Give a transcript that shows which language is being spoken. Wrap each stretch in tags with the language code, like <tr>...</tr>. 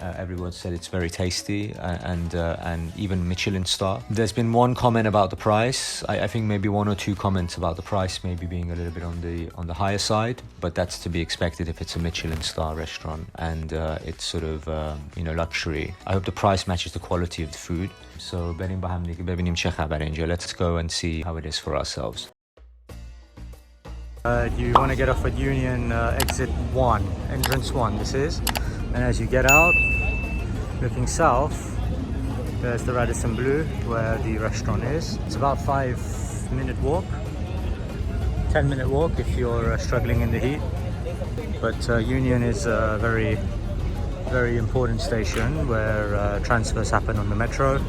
<en>Everyone said it's very tasty and even Michelin star. There's been one comment about the price. I think maybe 1 or 2 comments about the price maybe being a little bit on the higher side, but that's to be expected if it's a Michelin star restaurant and it's sort of luxury. I hope the price matches the quality of the food.</en> <fa>So بریم با هم دیگه ببینیم چه خبره اینجا.</fa> <en>Let's go and see how it is for ourselves. You want to get off at Union exit 1, entrance 1 this is, and as you get out looking south there's the Radisson Blu where the restaurant is. It's about 5-minute walk, 10-minute walk if you're struggling in the heat, but Union is a very, very important station where transfers happen on the metro.</en>